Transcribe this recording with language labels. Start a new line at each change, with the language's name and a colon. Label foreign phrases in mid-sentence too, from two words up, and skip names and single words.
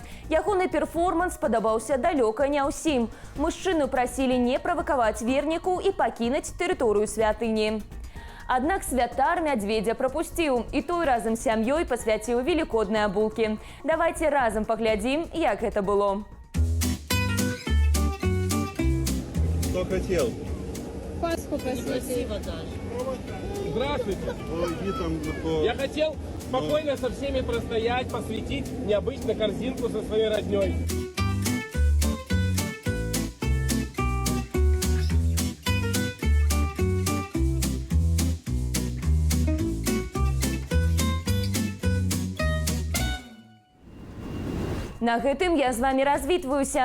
Belarusian: Ягоны перформанс падабаўся далёка не ўсім. Мужчыну прасілі не правакаваць верніку і пакінуць тэрыторыю святыні. Аднак святар мядзведзя прапусціў, і той разам з сям'ёй пасвяціў велікодныя булкі. Давайце разам паглядзім, як гэта было.
Russian: Что хотел? Пасху посвятить. Здравствуйте. Я хотел спокойно со всеми простоять, посвятить необычно корзинку со своей родней.
Belarusian: На гэтым я з вами развітваюся.